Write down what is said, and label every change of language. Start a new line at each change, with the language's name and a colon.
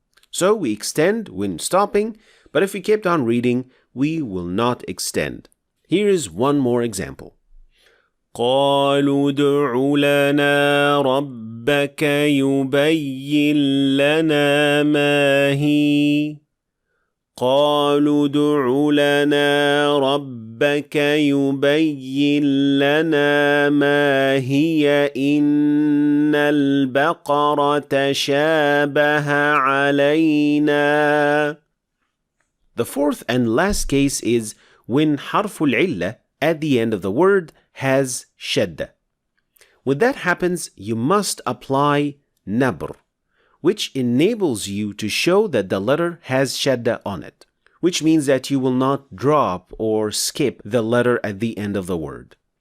English: So we extend when stopping, but if we kept on reading, we will not extend. Here is one more example.
Arabic: قالوا ادع لنا ربك يبين لنا ما هي قالوا ادع لنا ربك يبين لنا ما هي إن البقرة شابه علينا.
English: The fourth and last case is when harful illah at the end of the word has shaddah. When that happens, you must apply nabr, which enables you to show that the letter has shaddah on it, which means that you will not drop or skip the letter at the end of the word.